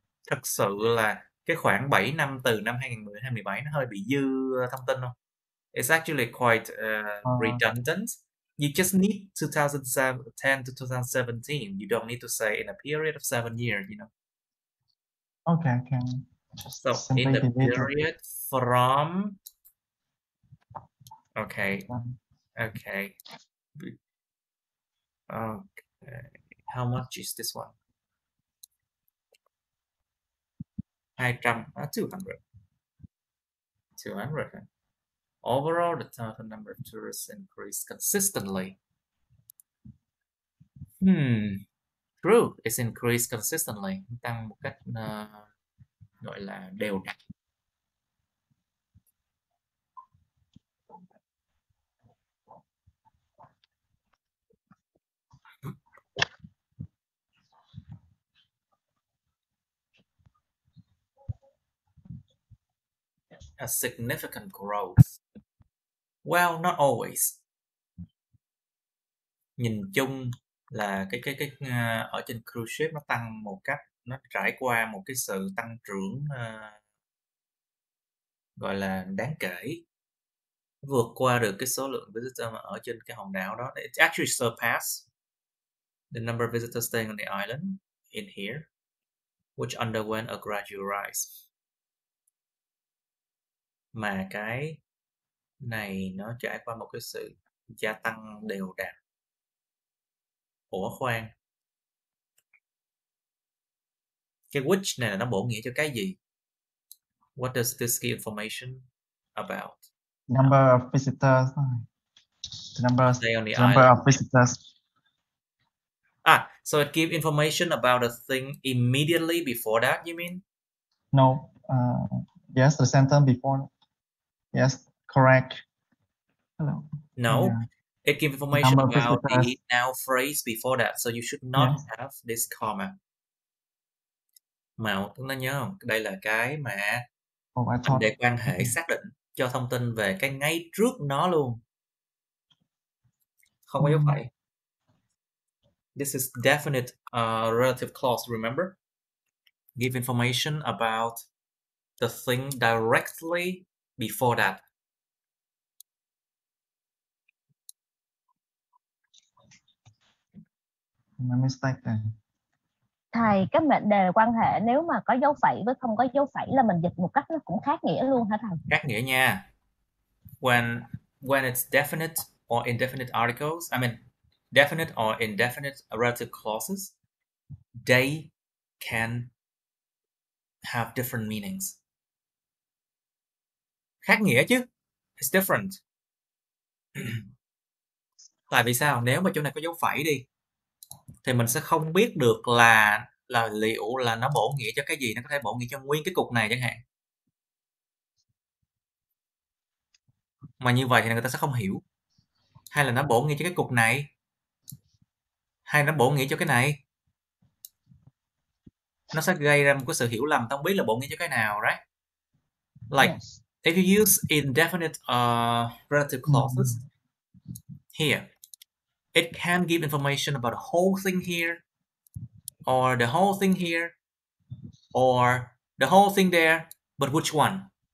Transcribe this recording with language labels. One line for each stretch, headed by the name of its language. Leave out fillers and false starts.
Vietnamese: Thật sự là cái khoảng 7 năm từ năm 2010 2017 nó hơi bị dư thông tin không?
English: It's actually quite redundant. You just need 2010 to 2017. You don't need to say in a period of 7 years, you know. Okay, I can just So in simply the delete it. period from, okay, okay, okay. How much is this one? 200, 200. 200. Overall, the total number of tourists increased consistently. True, it's increased consistently.
Vietnamese: Tăng một cách gọi là đều đặn.
English: A significant growth. Well, not always.
Vietnamese: Nhìn chung là cái ở trên cruise ship nó tăng một cách, nó trải qua một cái sự tăng trưởng gọi là đáng kể, vượt qua được cái số lượng visitor mà ở trên cái hòn đảo đó.
English: It actually surpassed the number of visitors staying on the island in here, which underwent a gradual rise.
Vietnamese: Mà cái này nó trải qua một cái sự gia tăng đều đặn. Ủa khoan, cái which này là nó bổ nghĩa cho cái gì?
English: What does this give information about? Number of visitors. The number of visitors. So it gives information about a thing immediately before that, you mean? No. Yes, the sentence before. Yes, correct. Hello. No. Yeah. It gives information about the now phrase before that, so you should not have this comma.
Vietnamese: Mà chúng ta nhớ không? Đây là cái mà mình để quan hệ xác định cho thông tin về cái ngay trước nó luôn. Không có dấu phẩy.
English: This is definite relative clause, remember? Give information about the thing directly before that. My mistake then.
Vietnamese: Thầy, cái mệnh đề quan hệ nếu mà có dấu phẩy với không có dấu phẩy là mình dịch một cách nó cũng khác nghĩa luôn hả thầy? Khác nghĩa nha.
English: When it's definite or indefinite articles, I mean definite or indefinite relative clauses, they can have different meanings.
Vietnamese: Khác nghĩa chứ.
English: It's different.
Vietnamese: Tại vì sao? Nếu mà chỗ này có dấu phẩy đi thì mình sẽ không biết được là liệu là nó bổ nghĩa cho cái gì. Nó có thể bổ nghĩa cho nguyên cái cục này chẳng hạn. Mà như vậy thì người ta sẽ không hiểu. Hay là nó bổ nghĩa cho cái cục này, hay nó bổ nghĩa cho cái này. Nó sẽ gây ra một cái sự hiểu lầm, không biết là bổ nghĩa cho cái nào,
English: right? Like if you use indefinite relative clauses here, it can give information about the whole thing here, or the whole thing here, or the whole thing there, but which one?